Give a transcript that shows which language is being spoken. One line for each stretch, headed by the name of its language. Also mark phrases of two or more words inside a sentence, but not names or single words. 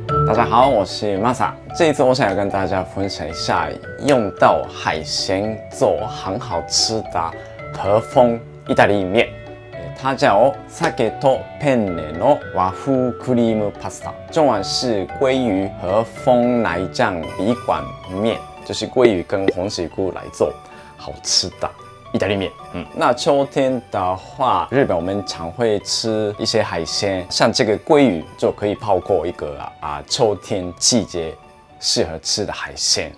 Chinese: 大家好，我是 Masa。这一次我想要跟大家分享一下用到海鲜做很好吃的和风意大利面。它叫
Japanese: 鮭とペンネの和風クリームパスタ，
Chinese: 中文是鲑鱼和风奶酱笔管面，就是鲑鱼跟红喜菇来做好吃的意大利面。那秋天的话，日本我们常会吃一些海鲜，像这个鲑鱼就可以泡过一个秋天季节适合吃的海鲜。